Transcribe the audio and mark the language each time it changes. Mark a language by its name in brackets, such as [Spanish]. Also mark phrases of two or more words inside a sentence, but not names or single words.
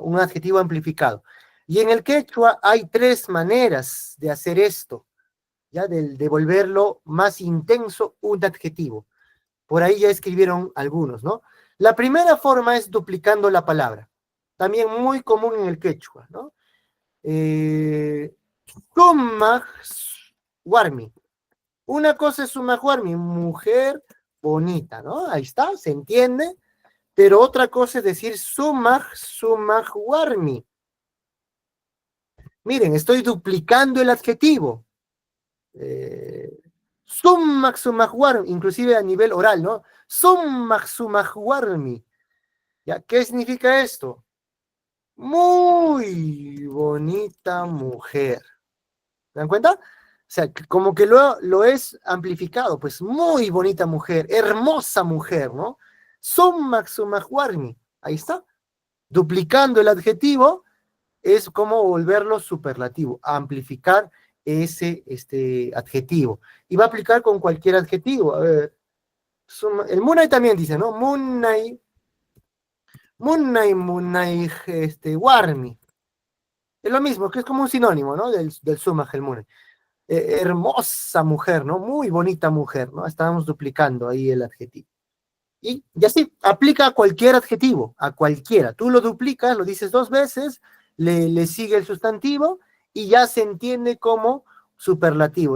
[Spanish] Un adjetivo amplificado. Y en el quechua hay 3 maneras de hacer esto, ¿ya? De volverlo más intenso un adjetivo. Por ahí ya escribieron algunos, ¿no? La primera forma es duplicando la palabra, también muy común en el quechua, ¿no? [Quechua] Sumaj warmi. [Spanish] Una cosa es [Quechua] sumaj warmi, [Spanish] mujer bonita, ¿no? Ahí está, se entiende. Pero otra cosa es decir [Quechua] sumaj warmi. [Spanish] Miren, estoy duplicando el adjetivo. [Quechua] Sumaj warmi, [Spanish] inclusive a nivel oral, ¿no? [Quechua] Sumaj warmi. [Spanish] ¿Ya? ¿Qué significa esto? Muy bonita mujer. ¿Se dan cuenta? O sea, como que lo es amplificado, pues muy bonita mujer, hermosa mujer, ¿no? [Quechua] Sumaj warmi. [Spanish] Ahí está. Duplicando el adjetivo es como volverlo superlativo, amplificar ese adjetivo. Y va a aplicar con cualquier adjetivo. A ver, el Munay también dice, ¿no? [Quechua] Munay, warmi. [Spanish] Es lo mismo, que es como un sinónimo, ¿no? Del sumaj, el Munay. Hermosa mujer, ¿no? Muy bonita mujer, ¿no? Estábamos duplicando ahí el adjetivo. Y así, aplica a cualquier adjetivo, a cualquiera. Tú lo duplicas, lo dices 2 veces, le sigue el sustantivo y ya se entiende como superlativo, ¿no?